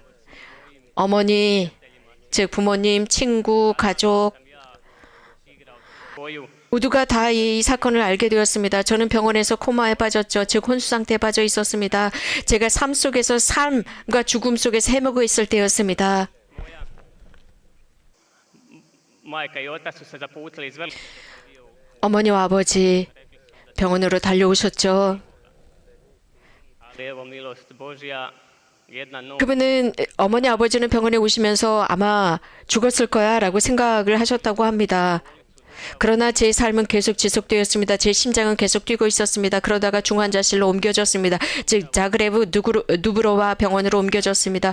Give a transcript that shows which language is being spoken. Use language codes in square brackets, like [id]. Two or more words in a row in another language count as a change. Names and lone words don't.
[ko] 어머니, 즉 부모님, 친구, 가족 [hr] Boju. [ko] 모두가 다 이 사건을 알게 되었습니다. 저는 병원에서 코마에 빠졌죠. 즉 혼수 상태에 빠져 있었습니다. 제가 삶 속에서 삶과 죽음 속에서 헤매고 있을 때였습니다. [hr] Majka i otac su se zaputili iz velikog [ko] 어머니와 아버지 병원으로 달려오셨죠. [hr] ali evo milost Božja, jedna noć [ko] 그분은 어머니 아버지는 병원에 오시면서 아마 죽었을 거야라고 생각을 하셨다고 합니다. 그러나 제 삶은 계속 지속되었습니다. 제 심장은 계속 뛰고 있었습니다. 그러다가 중환자실로 옮겨졌습니다. 즉 자그레브 누브로와 병원으로 옮겨졌습니다.